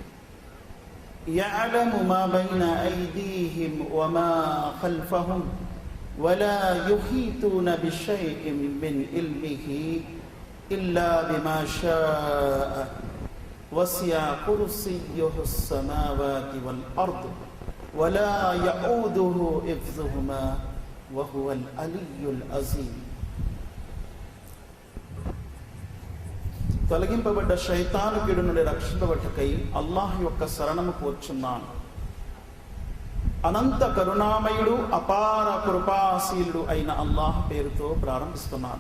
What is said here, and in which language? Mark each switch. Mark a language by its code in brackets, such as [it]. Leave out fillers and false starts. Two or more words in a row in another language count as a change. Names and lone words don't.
[ar] يعلم ما بين أيديهم وما خلفهم ولا يحيطون بشيء من علمه إلا بما شاء وسع كرسيه السماوات والأرض ولا يؤوده حفظهما وهو العلي العظيم. [te] తొలగింపబడ్డ శైతాను కీడు నుండి రక్షింపబట్టకై అల్లాహ్ యొక్క శరణము కోరుచున్నాను. అనంత కరుణామయుడు అపార కృపాశీలుడు అయిన అల్లాహ్ పేరుతో ప్రారంభిస్తున్నాను.